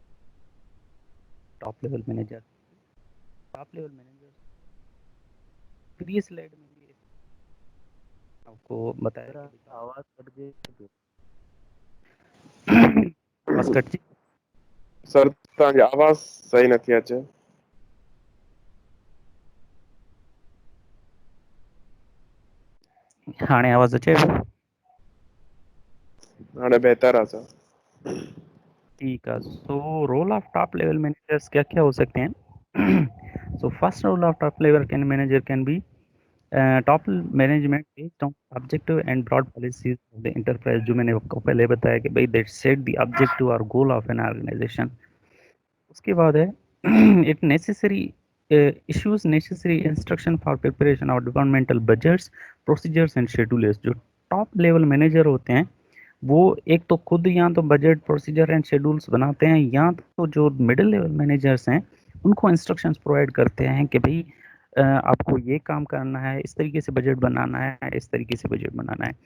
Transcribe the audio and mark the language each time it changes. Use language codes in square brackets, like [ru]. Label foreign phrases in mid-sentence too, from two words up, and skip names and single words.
[en] top level manager previous slide [ur] میں بھی آپ کو بتایا آواز کٹ گئی. بس کٹ [sd] सर तव्हांजी आवाज़ सही नथी अचे। हाणे आवाज़ अचे हाणे बहितर आहे सर। [ur] ٹھیک ہے. [en] so role of top level managers [ur] کیا کیا ہو سکتے ہیں? [en] so first role of top level can manager can be top management based on objective and broad policies of the enterprise, [ur] جو میں نے آپ کو پہلے بتایا کہ بھائی [en] that set the objective aur goal of an organization. [ur] اس کے بعد ہے [en] it necessary issues necessary instruction for preparation of departmental budgets, procedures and schedules. [ur] جو [en] top level manager [ur] ہوتے ہیں وہ ایک تو خود یا تو بجٹ, [en] procedure and schedules [ur] بناتے ہیں، یا تو جو [en] middle level managers [ur] ہیں ان کو [en] instructions provide [ur] کرتے ہیں کہ بھائی آپ کو یہ کام کرنا ہے، اس طریقے سے بجٹ بنانا ہے، اس طریقے سے بجٹ بنانا ہے.